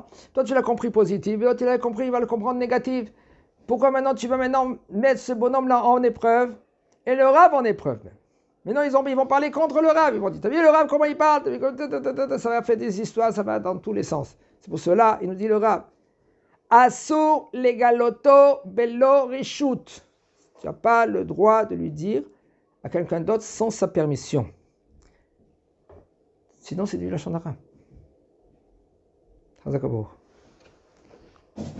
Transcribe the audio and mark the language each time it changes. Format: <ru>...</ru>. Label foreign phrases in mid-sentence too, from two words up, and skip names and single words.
<fr>Toi tu l'as compris positif, et l'autre il a compris, il va le comprendre négatif. Pourquoi maintenant tu vas mettre ce bonhomme-là en épreuve et le Rav en épreuve? Maintenant ils vont parler contre le Rav, ils vont dire, t'as vu le Rav comment il parle? Ça va faire des histoires, ça va dans tous les sens. C'est pour cela, il nous dit le Rav.</fr> <he>אסור לגלותו בלי רשות.</he> <fr>Tu n'as pas le droit de lui dire à quelqu'un d'autre sans sa permission. Sinon, c'est du</fr> <he>לשון הרע.</he>